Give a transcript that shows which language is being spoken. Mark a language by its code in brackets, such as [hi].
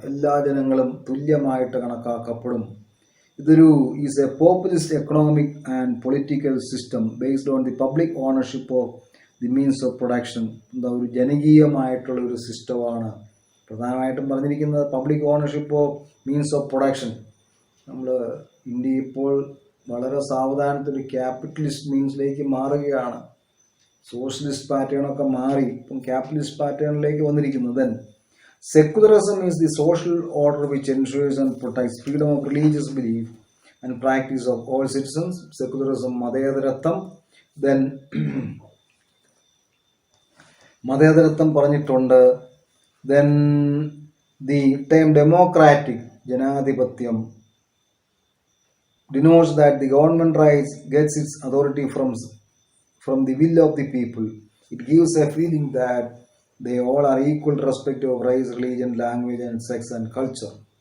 [ml] എല്ലാ ജനങ്ങളും തുല്യമായിട്ട് കണക്കാക്കപ്പെടും. [en] Is a populist economic and political system based on the public ownership of the means of production. [ml] ഒരു ജനകീയമായിട്ടുള്ള ഒരു സിസ്റ്റമാണ് പ്രധാനമായിട്ടും പറഞ്ഞിരിക്കുന്നത് [en] Public ownership of means of production. [ml] നമ്മൾ ഇന്ത്യ ഇപ്പോൾ വളരെ സാവധാനത്തിൽ ക്യാപിറ്റലിസ്റ്റ് മീൻസിലേക്ക് മാറുകയാണ്. സോഷ്യലിസ്റ്റ് പാറ്റേണൊക്കെ മാറി ഇപ്പം ക്യാപിറ്റലിസ്റ്റ് പാറ്റേണിലേക്ക് വന്നിരിക്കുന്നു. [en] Then secularism is the social order which ensures and protects freedom of religious belief and practice of all citizens. [ml] Secularism, മതേതരത്വം. Then മതേതരത്വം പറഞ്ഞിട്ടുണ്ട്. [en] Then the term democratic, ജനാധിപത്യം, denotes that the government rights gets its authority from the will of the people. It gives a feeling that they all are equal irrespective of race, religion, language, and sex and culture.